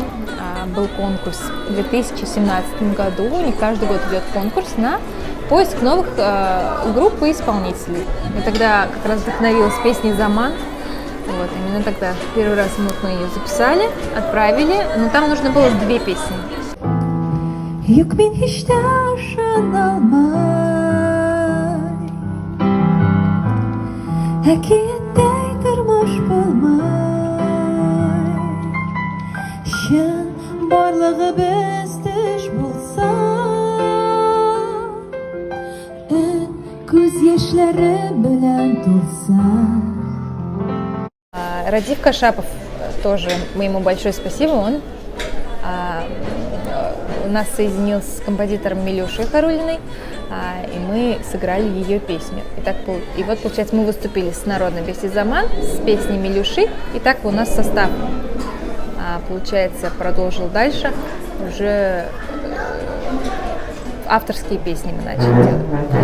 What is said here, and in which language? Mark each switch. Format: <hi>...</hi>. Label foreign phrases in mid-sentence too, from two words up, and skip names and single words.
<ru>Был конкурс в 2017 году, и каждый год идет конкурс на поиск новых групп и исполнителей. И тогда как раз вдохновилась песней «Заман». Вот, именно тогда первый раз мы ее записали, отправили, но там нужно было 2 песни.</ru> <tt>Әкиеттей тормыш булмай, шын барлыгы без булса, күз яшьләре белән тулса.</tt> <ru>Радив Кашапов, тоже ему большое спасибо, он у нас соединился с композитором Милюшей Харулиной, и мы сыграли ее песню. И вот, получается, мы выступили с народной песней «Заман», с песней Милюши, и так у нас состав, получается, продолжил дальше, уже авторские песни мы начали делать.</ru>